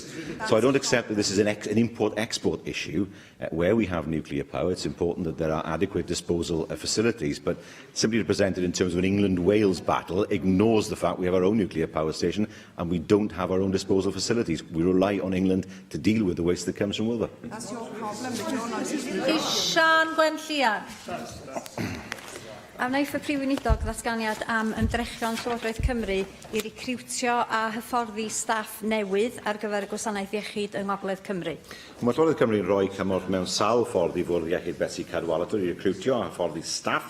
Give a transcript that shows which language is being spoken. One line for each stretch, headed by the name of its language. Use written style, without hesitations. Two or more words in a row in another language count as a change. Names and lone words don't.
English: So I don't accept that this is an import-export issue where we have nuclear power. It's important that there are adequate disposal facilities, but simply to present it in terms of an England-Wales battle ignores the fact we have our own nuclear power station and we don't have our own disposal facilities. We rely on England to deal with the waste that comes from Wilver. That's your problem, but you're not. Sian Gwenllian.
Welsh: A wnaeth y Prif Weinidog ddatganiad am ymdrechion Llywodraeth Cymru i recriwtio a hyfforddi staff newydd ar gyfer y gwasanaeth iechyd yng Ngogledd Cymru. Mae Llywodraeth Cymru'n rhoi cymorth mewn sawl ffordd i fwrdd iechyd Betsy Cadwaladr i recriwtio a hyfforddi staff.